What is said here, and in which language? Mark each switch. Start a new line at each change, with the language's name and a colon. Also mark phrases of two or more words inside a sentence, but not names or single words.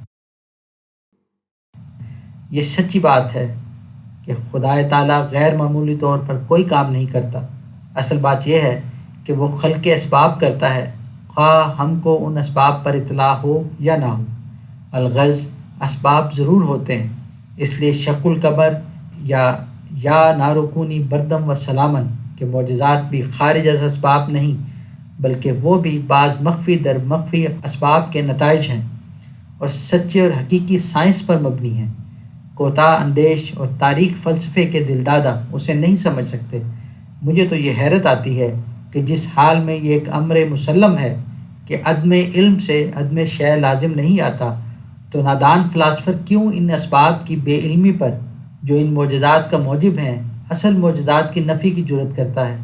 Urdu: یہ سچی بات ہے کہ خدا تعالیٰ غیر معمولی طور پر کوئی کام نہیں کرتا۔ اصل بات یہ ہے کہ وہ خلق اسباب کرتا ہے، خواہ ہم کو ان اسباب پر اطلاع ہو یا نہ ہو۔ الغرض اسباب ضرور ہوتے ہیں، اس لیے
Arabic: شق القمر
Urdu: یا
Arabic: نارکونی بردم و سلامن
Urdu: کے معجزات بھی خارج از اسباب نہیں، بلکہ وہ بھی بعض مخفی در مخفی اسباب کے نتائج ہیں اور سچے اور حقیقی سائنس پر مبنی ہیں۔ کوتاہ اندیش اور تاریک فلسفے کے دلدادہ اسے نہیں سمجھ سکتے۔ مجھے تو یہ حیرت آتی ہے کہ جس حال میں یہ ایک امر مسلم ہے کہ عدم علم سے عدم شے لازم نہیں آتا، تو نادان فلاسفر کیوں ان اسباب کی بے علمی پر جو ان معجزات کا موجب ہیں اصل معجزات کی نفی کی جرات کرتا ہے۔